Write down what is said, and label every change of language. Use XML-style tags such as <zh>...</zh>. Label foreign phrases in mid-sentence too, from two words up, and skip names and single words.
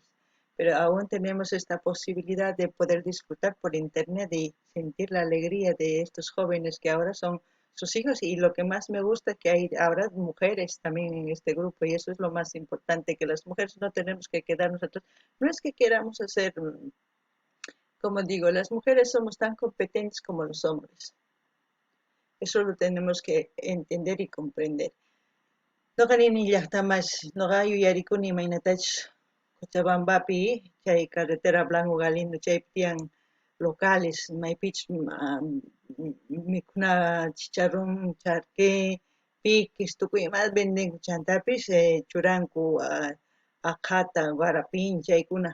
<es>Pero aún tenemos esta posibilidad de poder disfrutar por internet y sentir la alegría de estos jóvenes que ahora son sus hijos, y lo que más me gusta es que hay ahora mujeres también en este grupo, y eso es lo más importante, que las mujeres no tenemos que quedarnos atrás. No es que queramos hacer, como digo, las mujeres somos tan competentes como los hombres. Eso lo tenemos que entender y comprender.</es> <qu>Noqanini llaqtamas, noqa yuyarikuni imaynatachu Cochabambapi, chay carretera Blanco Galindo, chay tiyan locales, maypich mikuna chicharrón, charqué, piquis, tukuy imas venden chantapis, churanku aqhata, guarapin, chaykuna.</qu>